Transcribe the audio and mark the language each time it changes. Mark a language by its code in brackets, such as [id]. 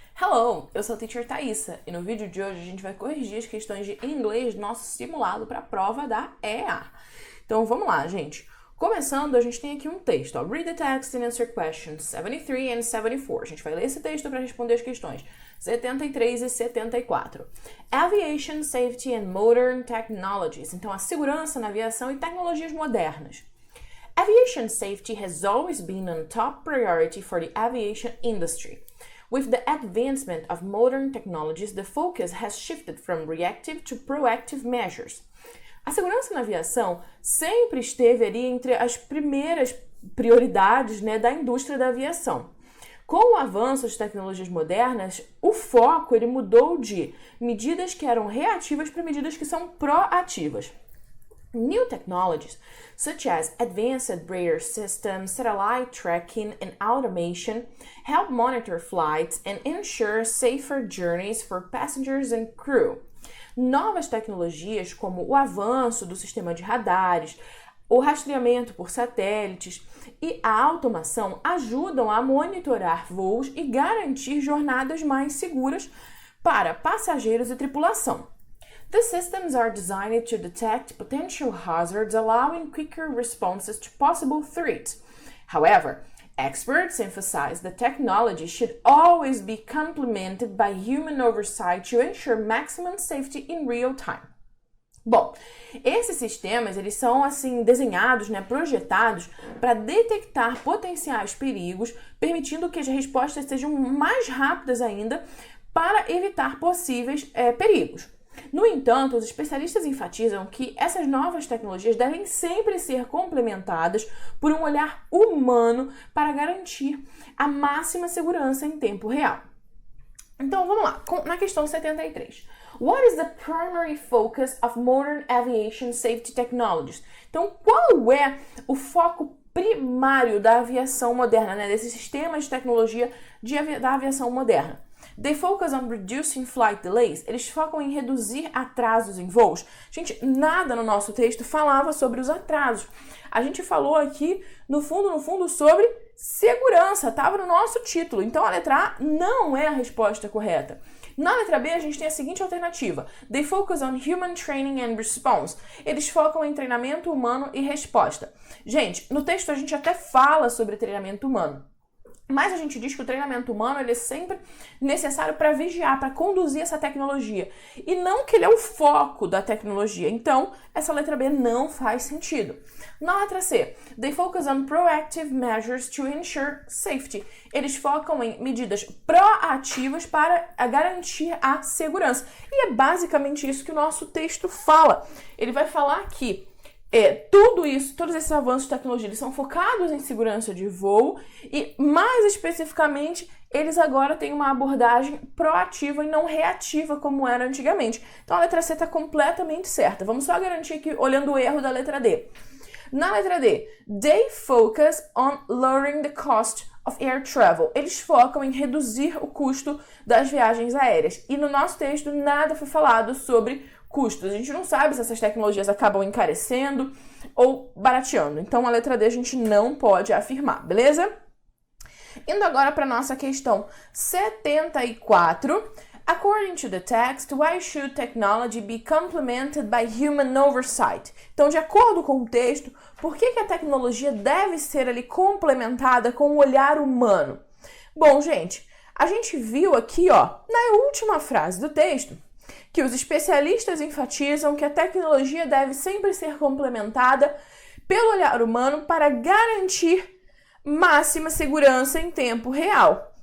[pt] Hello, eu sou a Teacher Thaisa e no vídeo de hoje a gente vai corrigir as questões de inglês do nosso simulado para a prova da EA. Então vamos lá, gente. Começando, a gente tem aqui um texto, ó. [en] Read the text and answer questions 73 and 74. [pt] A gente vai ler esse texto para responder as questões 73 e 74. [en] Aviation Safety and Modern Technologies. [pt] Então, a segurança na aviação e tecnologias modernas. [en] Aviation safety has always been a top priority for the aviation industry. With the advancement of modern technologies, the focus has shifted from reactive to proactive measures. [pt] A segurança na aviação sempre esteve ali entre as primeiras prioridades, da indústria da aviação. Com o avanço das tecnologias modernas, o foco ele mudou de medidas que eram reativas para medidas que são proativas. [en] New technologies, such as advanced radar systems, satellite tracking, and automation, help monitor flights and ensure safer journeys for passengers and crew. [pt] Novas tecnologias, como o avanço do sistema de radares, o rastreamento por satélites e a automação ajudam a monitorar voos e garantir jornadas mais seguras para passageiros e tripulação. [en] The systems are designed to detect potential hazards, allowing quicker responses to possible threats. However, experts emphasize that technology should always be complemented by human oversight to ensure maximum safety in real time. [pt] Bom, esses sistemas eles são desenhados, projetados para detectar potenciais perigos, permitindo que as respostas sejam mais rápidas ainda para evitar possíveis perigos. No entanto, os especialistas enfatizam que essas novas tecnologias devem sempre ser complementadas por um olhar humano para garantir a máxima segurança em tempo real. Então, vamos lá, na questão 73. [en] What is the primary focus of modern aviation safety technologies? [pt] Então, qual é o foco primário da aviação moderna, desse sistema de tecnologia da aviação moderna? [en] They focus on reducing flight delays. [pt] Eles focam em reduzir atrasos em voos. Gente, nada no nosso texto falava sobre os atrasos. A gente falou aqui, no fundo, sobre segurança. Estava no nosso título. Então, a letra A não é a resposta correta. Na letra B, a gente tem a seguinte alternativa. [en] They focus on human training and response. [pt] Eles focam em treinamento humano e resposta. Gente, no texto a gente até fala sobre treinamento humano. Mas a gente diz que o treinamento humano ele é sempre necessário para vigiar, para conduzir essa tecnologia. E não que ele é o foco da tecnologia. Então, essa letra B não faz sentido. Na letra C, [en] they focus on proactive measures to ensure safety. [pt] Eles focam em medidas proativas para garantir a segurança. E é basicamente isso que o nosso texto fala. Ele vai falar que todos esses avanços de tecnologia, eles são focados em segurança de voo e, mais especificamente, eles agora têm uma abordagem proativa e não reativa como era antigamente. Então, a letra C está completamente certa. Vamos só garantir aqui, olhando o erro da letra D. Na letra D, [en] they focus on lowering the cost of air travel. [pt] Eles focam em reduzir o custo das viagens aéreas. E no nosso texto, nada foi falado sobre custos. A gente não sabe se essas tecnologias acabam encarecendo ou barateando. Então, a letra D a gente não pode afirmar, beleza? Indo agora para a nossa questão 74. [en] According to the text, why should technology be complemented by human oversight? [pt] Então, de acordo com o texto, por que a tecnologia deve ser ali complementada com o olhar humano? Bom, gente, a gente viu aqui, na última frase do texto, que os especialistas enfatizam que a tecnologia deve sempre ser complementada pelo olhar humano para garantir máxima segurança em tempo real.